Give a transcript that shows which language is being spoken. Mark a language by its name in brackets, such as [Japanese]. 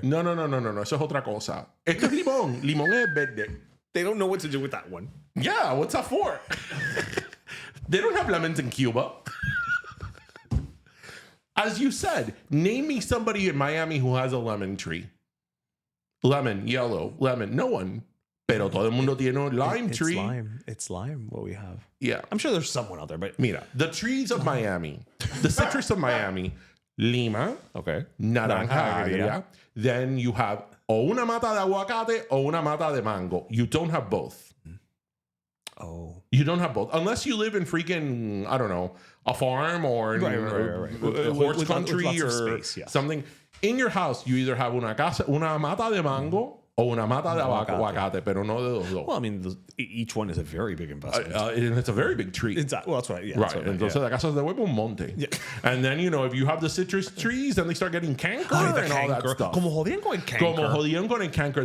[Spanish] No. Eso es otra cosa. Esto es limón. Limón es verde. [English] They don't know what to do with that one. Yeah, what's that for? They don't have lemons in Cuba. As you said, name me somebody in Miami who has a lemon tree. Lemon, yellow, lemon. No one. [Spanish] Pero todo el mundo tiene un [English] lime tree. It's lime, what we have. Yeah. I'm sure there's someone out there, but... Mira, the trees of Miami, the citrus of Miami, Lima, [Spanish] naranja agria. [English] Then you have [Spanish] o una mata de aguacate o una mata de mango. [English] You don't have both. Oh. You don't have both. Unless you live in freaking, I don't know, a farm or a horse country or space, yeah. something. In your house, you either have [Spanish] una mata de mango o una mata de aguacate, pero no de los dos. [English] Well, I mean, each one is a very big investment. And it's a very big tree. Well, that's right. Yeah, right. [Spanish] Entonces, la casa de huevo un monte. [English] Yeah. And then, if you have the citrus trees, then they start getting canker and all that stuff. [Spanish] Como jodían con el canker.